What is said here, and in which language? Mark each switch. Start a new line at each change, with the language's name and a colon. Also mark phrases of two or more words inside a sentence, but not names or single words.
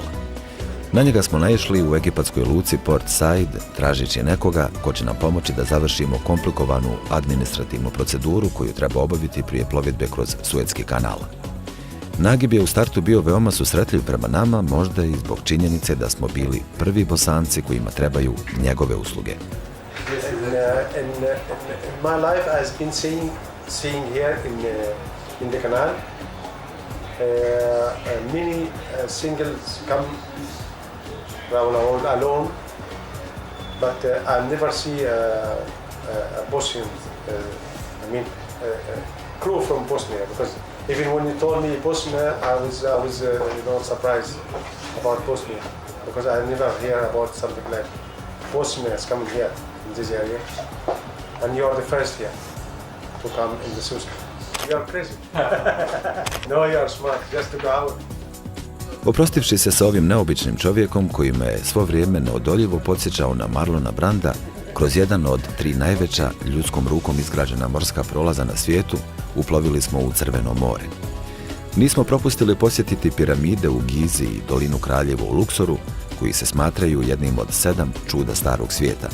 Bosnian: Na njega smo naišli u egipatskoj luci Port Said, tražeći nekoga ko će nam pomoći da završimo komplikovanu administrativnu proceduru koju treba obaviti prije plovidbe kroz Suetski kanal. Nagib je u startu bio veoma susretljiv prema nama, možda i zbog činjenice da smo bili prvi Bosanci kojima trebaju njegove usluge.
English: In my life I've been seeing here in the canal many singles come round alone, but I never see a Bosnian, crew from Bosnia, because even when you told me Bosnia, I was surprised about Bosnia, because I never hear about something like Bosnia is coming here in this area, and you are the first here to come in the Suez. You are crazy. No, you are smart. Just to go out
Bosnian: Oprostivši se sa ovim neobičnim čovjekom koji me je svo vrijeme neodoljivo podsjećao na Marlona Branda, kroz jedan od 3 najveća ljudskom rukom izgrađena morska prolaza na svijetu, uplovili smo u Crveno more. Nismo propustili posjetiti piramide u Gizi i dolinu Kraljevo u Luksoru, koji se smatraju jednim od 7 čuda starog svijeta.